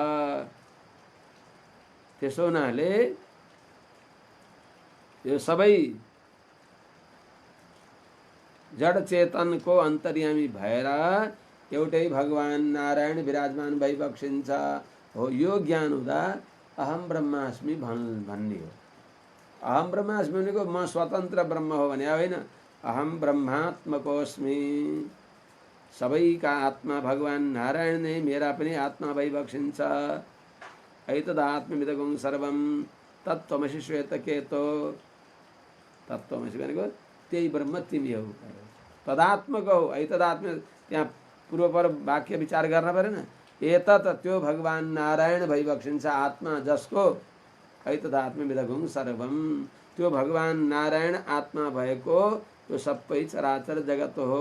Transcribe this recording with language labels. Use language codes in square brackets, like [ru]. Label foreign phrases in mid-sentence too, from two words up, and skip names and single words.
[ne] त्यसो हुनाले यो सबै जड चेतनको अन्तर्यामी भएर एउटै भगवान नारायण विराजमान भइबक्सिन्छ हो। यो ज्ञान हुँदा [sa] अहम ब्रह्मास्मि [ne] भन्ने हो। [sa] अहम ब्रह्मास्मि [ne] भनेको म स्वतन्त्र ब्रह्म हो भने होइन, [sa] अहम ब्रह्मात्मकोस्मि, [ne] सबैका आत्मा भगवान नारायण नै मेरा पनि आत्मा भइबक्सिन्छ। [sa] ऐतदात्मविदगुं सर्वं तत्त्वमसि श्वेतकेतो, [ne] तत्त्वमसि भनेको त्यही ब्रह्म तिमी हो, तदात्मक हो। ऐतदात्म त्यहाँ पूर्वपर वाक्य विचार गर्न परेन। एतत् त्यो भगवान नारायण भइबक्सिन्छ आत्मा जसको, [sa] ऐतदात्मविदगुं सर्वं [ne] त्यो भगवान नारायण आत्मा भएको त्यो सबै चराचर जगत हो।